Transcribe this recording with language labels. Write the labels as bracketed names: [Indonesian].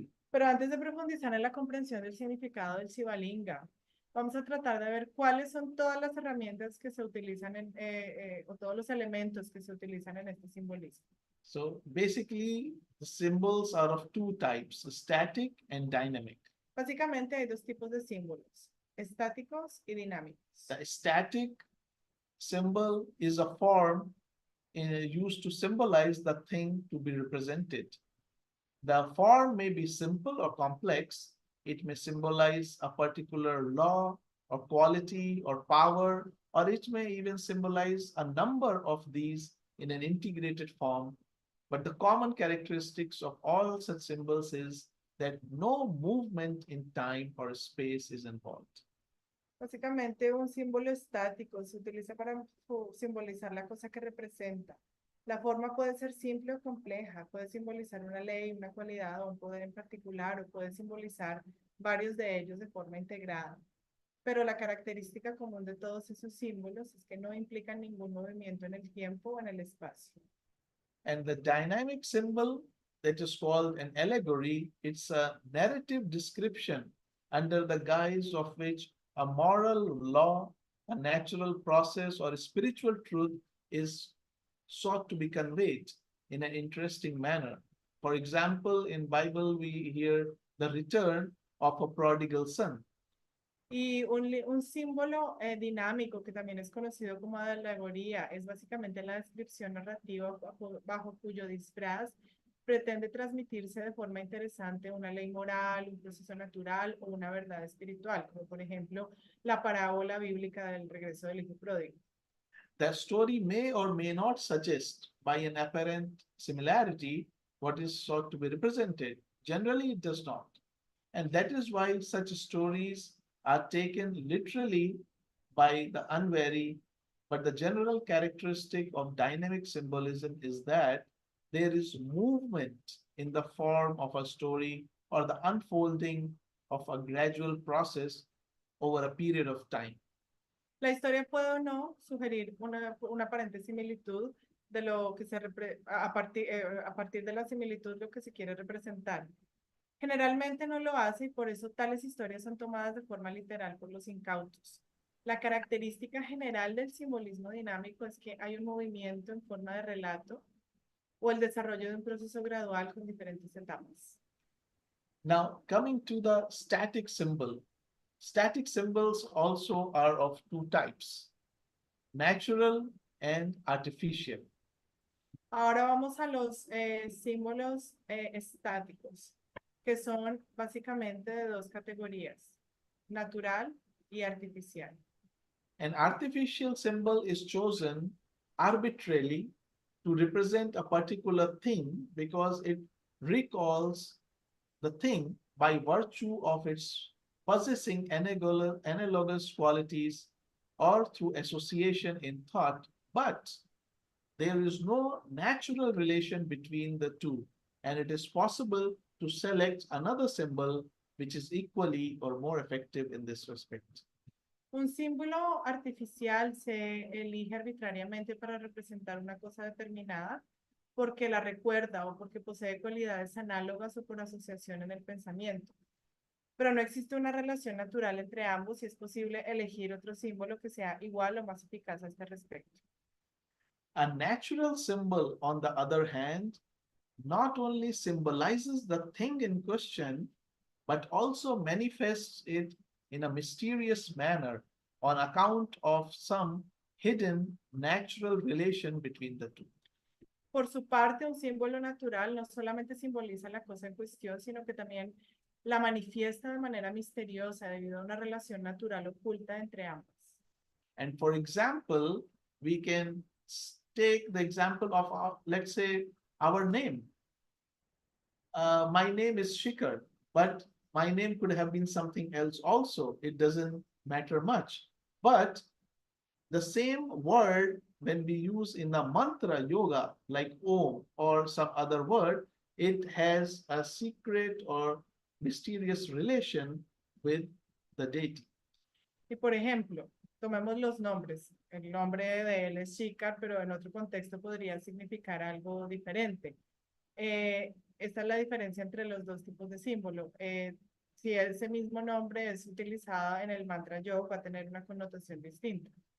[Spanish] Pero antes de profundizar en la comprensión del significado del Shivalinga, vamos a tratar de ver cuáles son todas las herramientas que se utilizan o todos los elementos que se utilizan en este simbolismo. [English] So basically, the symbols are of two types, static and dynamic. [Spanish] Básicamente hay dos tipos de símbolos, estáticos y dinámicos. [English] The static symbol is a form used to symbolize the thing to be represented. The form may be simple or complex. It may symbolize a particular law or quality or power, or it may even symbolize a number of these in an integrated form. But the common characteristics of all such symbols is that no movement in time or space is involved. [Spanish] Básicamente un símbolo estático se utiliza para simbolizar la cosa que representa. La forma puede ser simple o compleja, puede simbolizar una ley, una cualidad o un poder en particular, o puede simbolizar varios de ellos de forma integrada. Pero la característica común de todos esos símbolos es que no implican ningún movimiento en el tiempo o en el espacio. [English] And the dynamic symbol that is called an allegory, it's a narrative description under the guise of which a moral law, a natural process, or a spiritual truth is sought to be conveyed in an interesting manner. For example, in Bible, we hear the return of a prodigal son. [Spanish] Y un símbolo dinámico que también es conocido como alegoría es básicamente la descripción narrativa bajo cuyo disfraz pretende transmitirse de forma interesante una ley moral, un proceso natural o una verdad espiritual, como por ejemplo la parábola bíblica del regreso del hijo pródigo. [English] The story may or may not suggest by an apparent similarity what is sought to be represented. Generally, it does not. And that is why such stories are taken literally by the unwary. But the general characteristic of dynamic symbolism is that there is movement in the form of a story or the unfolding of a gradual process over a period of time. [Spanish] La historia puede o no sugerir una aparente similitud de lo que a partir de la similitud lo que se quiere representar. Generalmente no lo hace y por eso tales historias son tomadas de forma literal por los incautos. La característica general del simbolismo dinámico es que hay un movimiento en forma de relato o el desarrollo de un proceso gradual con diferentes etapas. [English] Now, coming to the static symbol. Static symbols also are of two types, natural and artificial. [Spanish] Ahora vamos a los símbolos estáticos, que son básicamente de dos categorías, natural y artificial. [English] An artificial symbol is chosen arbitrarily to represent a particular thing because it recalls the thing by virtue of its possessing analogous qualities or through association in thought, but there is no natural relation between the two, and it is possible to select another symbol which is equally or more effective in this respect. [Spanish] Un símbolo artificial se elige arbitrariamente para representar una cosa determinada porque la recuerda o porque posee cualidades análogas o por asociación en el pensamiento. Pero no existe una relación natural entre ambos y es posible elegir otro símbolo que sea igual o más eficaz a este respecto. [English] A natural symbol, on the other hand, not only symbolizes the thing in question, but also manifests it in a mysterious manner on account of some hidden natural relation between the two. [Spanish] Por su parte, un símbolo natural no solamente simboliza la cosa en cuestión, sino que también la manifiesta de manera misteriosa debido a una relación natural oculta entre ambas. [English] And for example, we can take the example of, let's say, our name. My name is Shikar, but my name could have been something else also. It doesn't matter much. But the same word, when we use in a mantra yoga, like Om or some other word, it has a secret or mysterious relation with the deity. [Spanish] Y por ejemplo, tomemos los nombres. El nombre de él es Shikar, pero en otro contexto podría significar algo diferente. Esta es la diferencia entre los dos tipos de símbolo. Si ese mismo nombre es utilizado en el mantra yoga, va a tener una connotación distinta.